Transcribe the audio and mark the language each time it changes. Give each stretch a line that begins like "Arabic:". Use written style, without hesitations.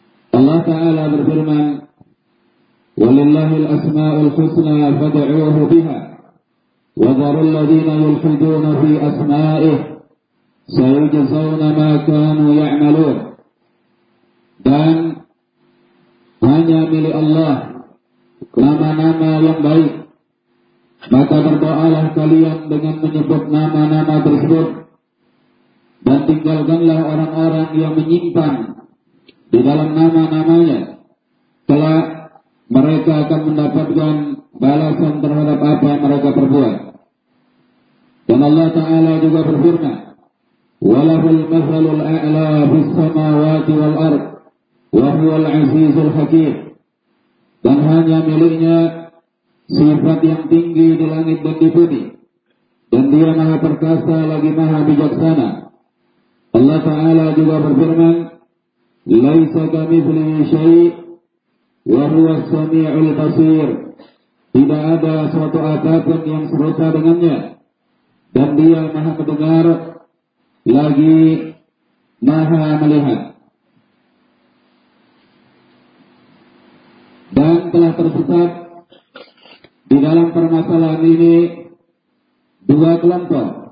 Indonesian: Allah Ta'ala berfirman,
Arabic: وَلِلَّهِ الْأَسْمَاءُ الْحُسْنَى فَدَعُوهُ بِهَا وَذَرُوا الَّذِينَ يُلْحِدُونَ فِي أَسْمَائِهِ سَيُجْزَوْنَ مَا كَانُوا يَعْمَلُونَ.
Indonesian: Dan hanya milik Allah nama-nama yang baik, maka berdoalah kalian dengan menyebut nama-nama tersebut, dan tinggalkanlah orang-orang yang menyimpang di dalam nama-namanya. Kelak mereka akan mendapatkan balasan terhadap apa yang mereka perbuat. Dan Allah Ta'ala juga berfirman,
Arabic: وَلَهُ الْمَثَلُ الْأَعْلَى فِي السَّمَاوَاتِ وَالْأَرْضِ وَهُوَ الْعَزِيزُ الْحَكِيمُ.
Indonesian: Dan hanya miliknya sifat yang tinggi di langit dan di bumi, dan Dia Maha Perkasa lagi Maha Bijaksana. Allah Ta'ala juga berfirman,
Arabic: لَيْسَ كَمِثْلِهِ شَيْءٌ وَهُوَ السَّمِيعُ الْبَصِيرُ.
Indonesian: Tidak ada suatu apapun yang serupa dengannya, dan Dia Maha Mendengar lagi Maha Melihat. Dan telah tersesat di dalam permasalahan ini dua kelompok,